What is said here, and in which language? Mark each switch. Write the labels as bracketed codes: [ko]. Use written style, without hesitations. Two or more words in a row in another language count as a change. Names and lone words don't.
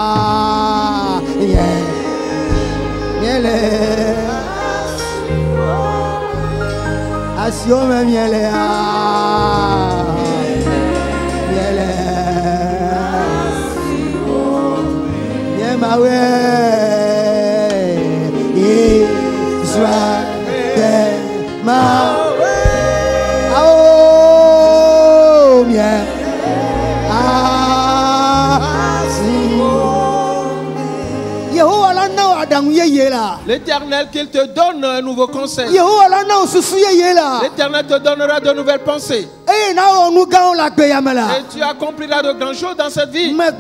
[ee] miele asiome miele miele nyemawe Israël mawe oh miele [fr] L'Éternel qu'il te donne un nouveau conseil. L'Éternel te donnera de nouvelles pensées. Et tu accompliras de grandes choses dans cette vie.